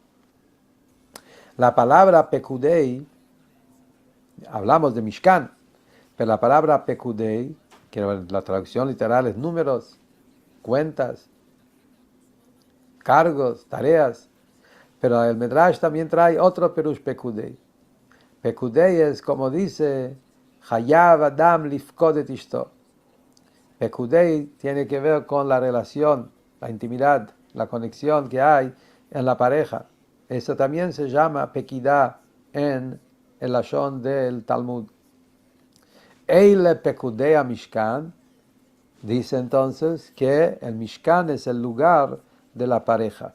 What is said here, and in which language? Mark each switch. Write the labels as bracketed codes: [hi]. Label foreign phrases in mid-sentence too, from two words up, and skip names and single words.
[es] La palabra Pekudei, hablamos de Mishkan, pero la palabra Pekudei, que la traducción literal es números, cuentas, cargos, tareas, pero el Medrash también trae otro perush Pekudei. Pekudei es como dice, [he] חייב אדם לפקוד את אשתו. [es] Pekudei tiene que ver con la relación, la intimidad, la conexión que hay en la pareja. Eso también se llama Pekidah en el Lashon del Talmud. [he] אלה פקודי משכן, [es] dice entonces que el Mishkan es el lugar de la pareja.